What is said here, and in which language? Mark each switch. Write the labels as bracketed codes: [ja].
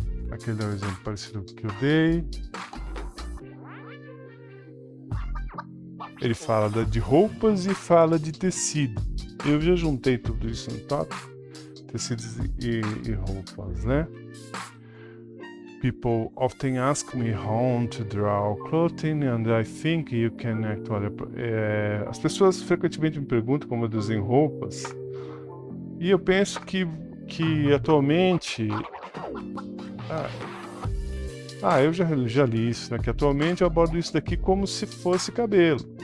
[pt] Aqui ele dá um exemplo parecido do que eu dei. Ele fala de roupas e fala de tecido. Eu já juntei tudo isso no tópico. Tecidos e roupas, né? [en] People often ask me how to draw clothing and I think you can actually... [pt] as pessoas frequentemente me perguntam como eu desenho roupas. E eu penso que atualmente... eu já li isso, né? Que atualmente eu abordo isso daqui como se fosse cabelo.